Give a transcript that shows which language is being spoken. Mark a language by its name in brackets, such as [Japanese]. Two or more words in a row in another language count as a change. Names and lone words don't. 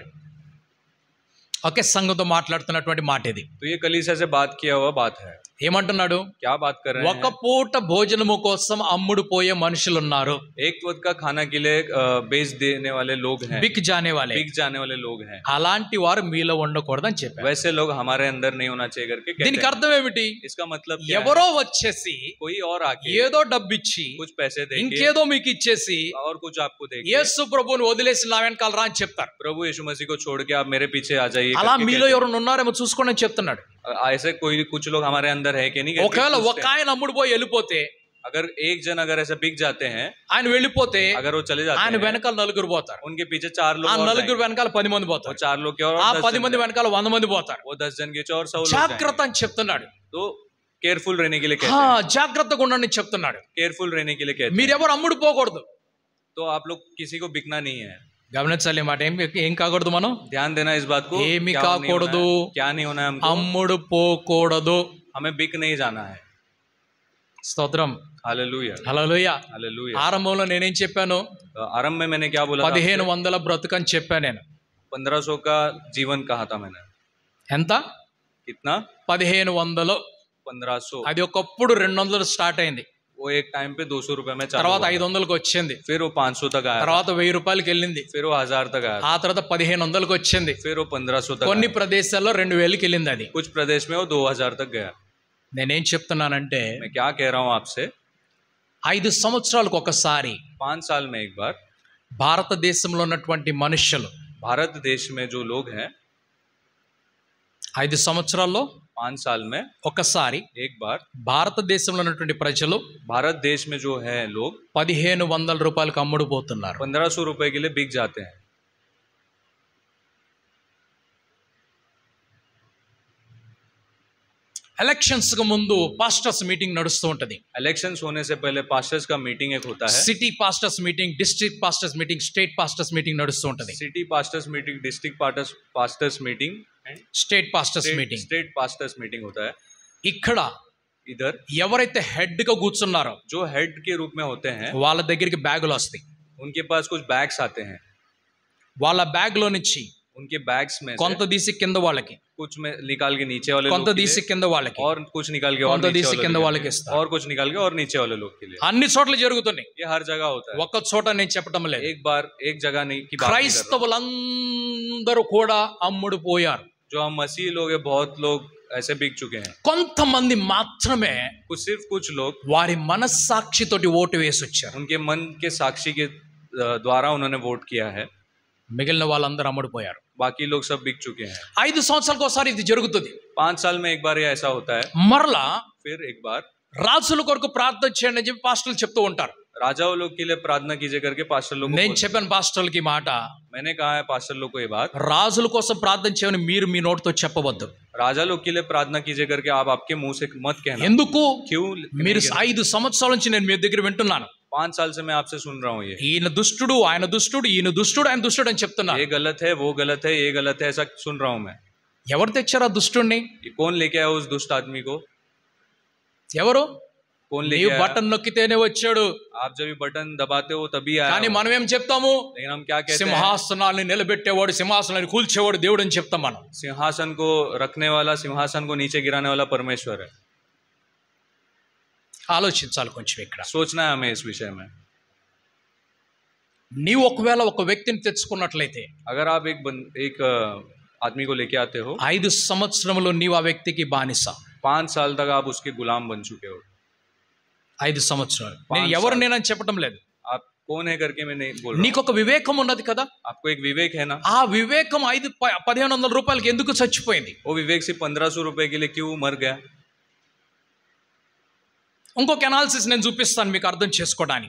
[Telugu] ఓకే, సంఘంతో మాట్లాడుతున్నటువంటి మాట ఇది. [Hindi] तो ये कलीसिया से बात किया हुआ बात है. [Telugu] ఏమంటున్నాడు? [Hindi] क्या बात कर रहे [Telugu] ఒక [Hindi] हैं? [Telugu] పూట భోజనము కోసం అమ్ముడు పోయే మనుషులు ఉన్నారు. [Hindi] एक वक्त का खाना के लिए बेच देने वाले लोग हैं. बिक जाने वाले. बिक जाने वाले लोग हैं. [Telugu] అలాంటి వారు మీలో ఉండకూడదని చెప్పారు. [Hindi] वैसे लोग हमारे अंदर नहीं होना चाहिए करके कहते [Telugu] దీనికి [Hindi] हैं. [Telugu] అర్థం ఏమిటి? [Hindi] इसका मतलब क्या है? [Telugu] ఎవరో వచ్చేసి [Hindi] कोई और आके [Telugu] ఏదో డబ్బిచ్చి [Hindi] कुछ पैसे देके [Telugu] ఇంకేదో మీకు ఇచ్చేసి [Hindi] और कुछ आपको देके [Telugu] యేసు ప్రభువుని వదిలేసి నా వెనకాల రా అని చెప్తారు. [Hindi] प्रभु यीशु मसीह को छोड़ के आप मेरे पीछे आ जाइए [Telugu] అలా [Hindi] करके [Telugu] మీలో [Hindi] कहते [Telugu] ఎవరు ఉన్నారేమో చూసుకోండి అని చెప్తున్నాడు. [Hindi] हैं. ऐसे कोई कुछ लोग हमारे अंदर है कि नहीं कहते [Telugu] ఒకవేళ [Hindi] हैं? [Telugu] ఒక ఆయన అమ్ముడు పోయి వెళ్ళిపోతే, [Hindi] अगर एक जन अगर ऐसे बिक जाते हैं, [Telugu] ఆయన వెళ్ళిపోతే [Hindi] अगर वो चले जाते [Telugu] ఆయన [Hindi] हैं, [Telugu] వెనకాల నలుగురు పోతారు. [Hindi] उनके पीछे 4 [Telugu] ఆ [Hindi] लोग और [Telugu] నలుగురు [Hindi] जाएंगे. [Telugu] వెనకాల 10 మంది [Hindi] वो [Telugu] పోతారు. [Hindi] 4 लोग के और [Telugu] ఆ 10 10 మంది [Hindi] जन [Telugu] వెనకాల 100 మంది పోతారు. [Hindi] वो 10 जन के और 100 लोग जाएंगे. [Telugu] జాగ్రత్త అని చెప్తున్నాడు. [Hindi] तो केयरफुल रहने के लिए कहते हैं. [Telugu] జాగ్రత్తగా ఉండండి చెప్తున్నాడు. [Hindi] केयरफुल रहने के लिए कहते हैं. [Telugu] మీరెవరు అమ్ముడు పోకూడదు. [Hindi] तो आप लोग किसी को बिकना नहीं है. [Telugu] గమనించాలి మాట. ఏం కాకూడదు మనం? [Hindi] ध्यान देना इस बात को. [Telugu] ఏమి [Hindi] क्या नहीं होना [Telugu] కాకూడదు? [Hindi] है? क्या नहीं होना है हमको? [Telugu] అమ్ముడు పోకూడదు. [Hindi] हमें बिक नहीं जाना है. [Telugu] స్తోత్రం. [Hindi] हालेलुया. [Telugu] హల్లెలూయా. [Hindi] हालेलुया. [Telugu] ఆరంభంలో నేనేం చెప్పాను? [Hindi] आरंभ में मैंने क्या बोला था? [Telugu] 1500 బ్రతుకని చెప్పాను నేను. [Hindi] 1500 का जीवन कहा था मैंने. [Telugu] ఎంత? [Hindi] कितना? [Telugu] 1500. [Hindi] 1500. [Telugu] అది ఒకప్పుడు 200 స్టార్ట్ అయింది. [Hindi] वो एक टाइम पे 200 रुपए में चालू [Telugu] తర్వాత [Hindi] हुआ। [Telugu] 500కి వచ్చింది, [Hindi] फिर वो 500 तक आया, [Telugu] తర్వాత 1000 రూపాయలకి వెళ్ళింది, [Hindi] फिर वो 1000 तक आया, [Telugu] ఆ తర్వాత 1500కి వచ్చింది, [Hindi] फिर वो 1500 तक [Telugu] కొన్ని [Hindi] आया। [Telugu] ప్రదేశాల్లో 2000కి వెళ్ళింది. అది [Hindi] कुछ प्रदेश में वो 2000 तक गया। [Telugu] నేనేం చెప్తున్నానంటే [Hindi] मैं क्या कह रहा हूँ आपसे, [Telugu] 5 సంవత్సరాలకు ఒకసారి [Hindi] 5 साल में एक बार [Telugu] భారతదేశంలో ఉన్నటువంటి మనుషులు, [Hindi] भारत देश में जो लोग हैं, [Telugu] 5 సంవత్సరాల్లో [Hindi] 5 साल में [Telugu] ఒకసారి [Hindi] एक बार [Telugu] భారతదేశంలో ఉన్నటువంటి ప్రజలు [Hindi] भारत देश में जो है लोग [Telugu] 1500 రూపాయలకు అమ్ముడుపోతున్నారు. [Hindi] 1500 रुपए के लिए बिक जाते हैं। [Telugu] ఎలక్షన్స్ కు ముందు [English] pastors meeting [Telugu] నడుస్తూ ఉంటది. [Hindi] इलेक्शंस होने से पहले पास्टर्स का मीटिंग एक होता है। [English] city pastors meeting, district pastors meeting, state pastors meeting [Telugu] నడుస్తూ ఉంటది. [English] City pastors meeting, district pastors meeting and State pastors meeting. state pastors meeting [Hindi] होता है। [Telugu] ఇక్కడ [Hindi] इधर [Telugu] ఎవరైతే హెడ్ గా కూర్చున్నారో [Hindi] जो हेड के रूप में होते हैं, [Telugu] వాళ్ళ దగ్గరికి బ్యాగులు వస్తాయి. [Hindi] उनके पास कुछ बैग्स आते हैं। [Telugu] వాళ్ళ బ్యాగ్ లో నుంచి [Hindi] उनके बैग्स में से [Telugu] కొంత తీసి కింద వాళ్ళకి, [Hindi] कुछ में निकाल के नीचे वाले [Telugu] కొంత [Hindi] लोग के [Telugu] తీసి [Hindi] लिए, [Telugu] కింద వాళ్ళకి, [Hindi] और कुछ निकाल के और [Telugu] కొంత [Hindi] नीचे [Telugu] తీసి [Hindi] वाले [Telugu] కింద [Hindi] लोग के [Telugu] వాళ్ళకి [Hindi] लिए, [Telugu] ఇస్తారు. [Hindi] और कुछ निकाल के और नीचे वाले लोग के लिए। [Telugu] అన్ని చోట్ల జరుగుతున్నాయి. [Hindi] ये हर जगह होता है। [Telugu] ఒక్క చోట నేను చెప్పడం లేదు. [Hindi] एक बार एक जगह नहीं की बात नहीं कर रहा। [Telugu] క్రైస్తవులందరూ కూడా అమ్ముడుపోయారు. [Hindi] जो हम मसीह लोग हैं, बहुत लोग ऐसे बिक चुके हैं। [Telugu] కొంతమంది మాత్రమే [Hindi] सिर्फ कुछ लोग [Telugu] వారి మనస్సాక్షితోటి ఓటు వేసి వచ్చారు. [Hindi] उनके मन के साक्षी के द्वारा उन्होंने वोट किया है। [Telugu] మిగిలిన వాళ్ళందరూ అమ్ముడుపోయారు. [Hindi] बाकी लोग सब बिक चुके हैं। [Telugu] 5 సంవత్సరాలకు ఒకసారి ఇది జరుగుతుంది. [Hindi] 5 साल में एक बार ये ऐसा होता है। [Telugu] మరలా [Hindi] फिर एक बार [Telugu] రాజుల కొరకు ప్రార్థన చేయండి అని చెప్పి పాస్టర్లు చెప్తూ ఉంటారు. [Hindi] राजाओं लोग के लिए प्रार्थना कीजिए करके पास्टर लोग [Telugu] నేను చెప్పాను పాస్టర్లకి మాట, [Hindi] मैंने कहा है पास्टर लोग को ये बात, [Telugu] రాజుల కోసం ప్రార్థన చేయమని మీరు మీ నోటితో చెప్పవద్దు. [Hindi] राजा लोग के लिए प्रार्थना कीजिए करके आप आपके मुंह से मत कहना। [Telugu] ఎందుకు? [Hindi] क्यों? [Telugu] మీరు 5 సంవత్సరాల నుంచి నేను మీ దగ్గర వింటున్నాను. [Hindi] 5 साल से मैं आपसे सुन रहा हूँ ये [Telugu] ఈయన దుష్టుడు, ఆయన దుష్టుడు, ఈయన దుష్టుడు, ఆయన దుష్టుడు అని చెప్తున్నారు. [Hindi] ये गलत है, वो गलत है, ये गलत है, ऐसा सुन रहा हूँ मैं। [Telugu] ఎవరు తెచ్చారు ఆ దుష్టుడిని? [Hindi] ये कौन लेके आया उस दुष्ट आदमी को? [Telugu] ఎవరు? [Hindi] कौन [Telugu] నీవు [Hindi] लेके आया? [Telugu] బటన్ నొక్కితేనే వచ్చాడు. [Hindi] आप जब ये बटन दबाते हो तभी आया [Telugu] కానీ [Hindi] वो। [Telugu] మనం ఏం చెప్తాము? [Hindi] लेकिन हम क्या कहते हैं? [Telugu] సింహాసనాన్ని నిలబెట్టేవాడు, సింహాసనాన్ని కూల్చేవాడు దేవుడు అని చెప్తాం మనం. [Hindi] सिंहासन को रखने वाला, सिंहासन को नीचे गिराने वाला परमेश्वर है। [Telugu] ఆలోచించాలి కొంచెం ఇక్కడ. [Hindi] सोचना है हमें इस विषय में। [Telugu] నీవు ఒకవేళ ఒక వ్యక్తిని తెచ్చుకున్నట్లయితే [Hindi] अगर आप एक आदमी को लेके आते हो, [Telugu] 5 సంవత్సరములు నీవు ఆ వ్యక్తికి బానిస. [Hindi] 5 साल तक आप उसके गुलाम बन चुके हो। [Telugu] 5 సంవత్సరాలు. నేను ఎవరు నేనని చెప్పడం లేదు. [Hindi] आप कौन है करके मैं नहीं बोल रहा हूं। [Telugu] నీకు ఒక వివేకం ఉన్నది కదా. [Hindi] आपको एक विवेक है ना। [Telugu] ఆ వివేకం 1500 రూపాయలకి ఎందుకు చచ్చిపోయింది? [Hindi] वो विवेक सिर्फ 1500 रुपए के लिए क्यों मर गया? [Telugu] ఇంకొక అనాలిసిస్ నేను చూపిస్తాను మీకు అర్థం చేసుకోవడానికి.